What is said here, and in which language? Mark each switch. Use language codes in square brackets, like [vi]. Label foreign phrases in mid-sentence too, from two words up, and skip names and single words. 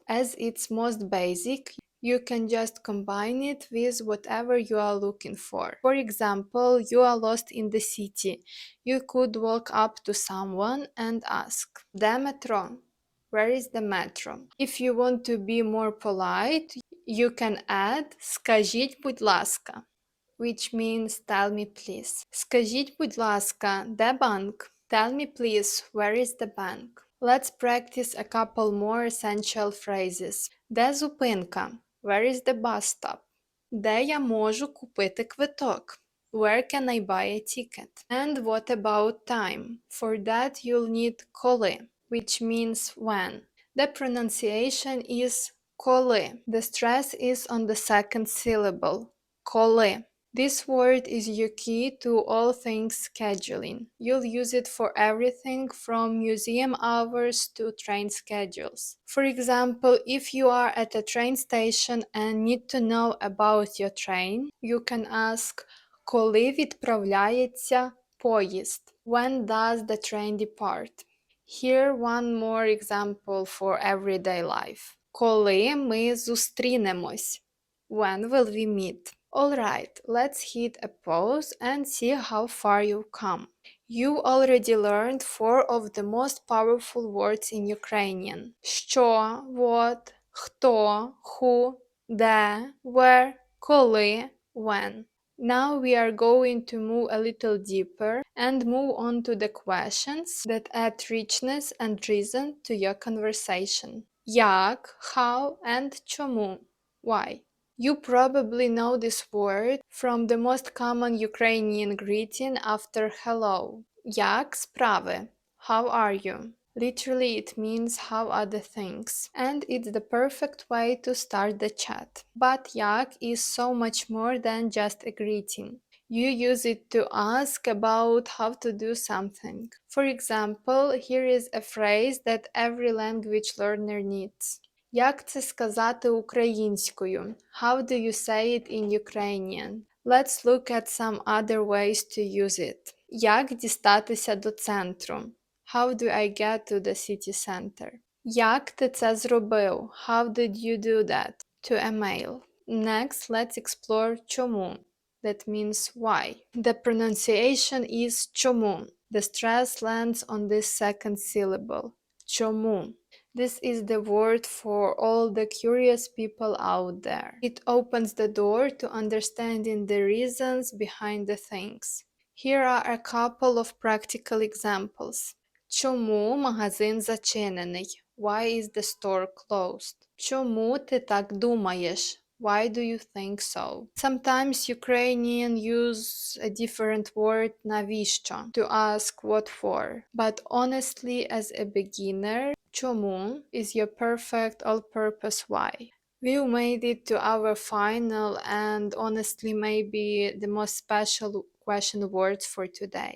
[en] As it's most basic, you can just combine it with whatever you are looking for. For example, you are lost in the city. You could walk up to someone and ask, [uk] "Де метро? [en] Where is the metro?" If you want to be more polite, you can add [uk] "Скажіть, будь ласка," [en] which means tell me please. [uk] Скажіть, будь ласка, де банк? [en] Tell me please, where is the bank? Let's practice a couple more essential phrases. [uk] Де зупинка? [en] Where is the bus stop? [uk] Де я можу купити квиток? [en] Where can I buy a ticket? And what about time? For that you'll need коли, which means when. The pronunciation is коли. The stress is on the second syllable. Коли. This word is your key to all things scheduling. You'll use it for everything from museum hours to train schedules. For example, if you are at a train station and need to know about your train, you can ask [uk] коли відправляється поїзд? [en] When does the train depart? Here one more example for everyday life. [uk] Коли ми зустрінемось? [en] When will we meet? Alright, let's hit a pause and see how far you've come. You already learned 4 of the most powerful words in Ukrainian: що, what, хто, who, де, where, коли, when. Now we are going to move a little deeper and move on to the questions that add richness and reason to your conversation. Як, how, and чому, why. You probably know this word from the most common Ukrainian greeting after hello. [uk] Як справи? [en] How are you? Literally, it means how are the things, and it's the perfect way to start the chat. But як is so much more than just a greeting. You use it to ask about how to do something. For example, here is a phrase that every language learner needs. [uk] Як це сказати українською? [en] How do you say it in Ukrainian? Let's look at some other ways to use it. [uk] Як дістатися до центру? [en] How do I get to the city center? [uk] Як ти це зробив? [en] How did you do that? To a mail. Next, let's explore чому. That means why. The pronunciation is чому. The stress lands on this second syllable. Чому. This is the word for all the curious people out there. It opens the door to understanding the reasons behind the things. Here are a couple of practical examples. [uk] Чому магазин зачинений? [en] Why is the store closed? [uk] Чому ти так думаєш? [en] Why do you think so? Sometimes Ukrainian use a different word навіщо to ask what for. But honestly, as a beginner, чому is your perfect all-purpose why. We've made it to our final and honestly maybe the most special question words for today.